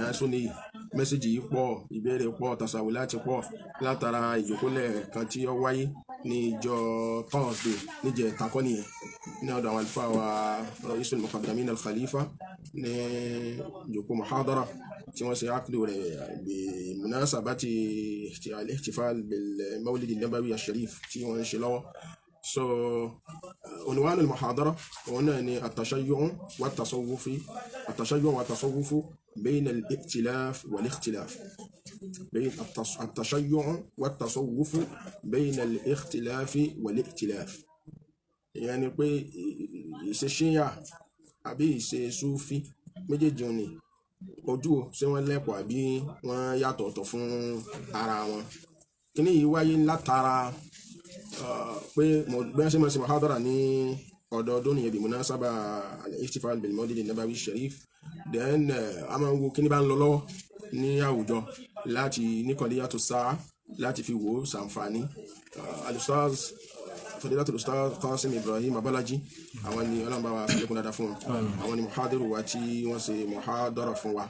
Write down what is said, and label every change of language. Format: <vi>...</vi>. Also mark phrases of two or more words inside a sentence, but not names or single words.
<yo>sóní mẹ́sẹ̀jì yìí pọ̀, ìbéèrè pọ̀, tasàwù láti pọ̀ látara ìjókòólẹ̀ kan tí ó wáyé ní ìjọ Thursday níjẹ̀ takọ́ nìyẹn ní ọ̀dọ̀ àwọn àlùfáà wa Ra'isul Muqaddamin al-Khalifa ní ìjókòó muhadara tí wọ́n ṣe ákìlù rẹ̀ bí</yo> <ar>مناسبة الاحتفال بالمولد النبوي الشريف</ar> <yo>tí wọ́n ń ṣe lọ́wọ́.</yo> <ar>So عنوان المحاضرة هنا التشيع والتصوف بين الائتلاف والاختلاف، بين التشيع والتصوف بين الاختلاف والائتلاف.</ar> <yo>يعني pé ìṣe ṣíyà àbí ìṣe súfí méjèèjì ni ojú ṣé wọ́n lẹ́pọ̀ àbí wọ́n yàtọ̀ ọ̀tọ̀ fún ara wọn. Kíní yìí wáyé látara pé bẹ́ẹ̀ ṣe máa ṣe muhadara ní ọdọọdún nìyẹn bí</yo> <ar>مناسبة الاحتفال بالمولد النبوي الشريف.</ar> <yo>Then a máa ń wo kíní bá ń lọ lọ́wọ́ ní àwùjọ láti ní qadiyatu sáà láti fi wò ṣàǹfààní. Al-Ustaz Fadilatul Ustaz Qasim Ibrahim Abalaji àwọn ni ọlọ́mọba wa ṣàlékún dáadáa fún wọn, àwọn ni muhadiru wa tí wọ́n ṣe muhadara fún wa.</yo>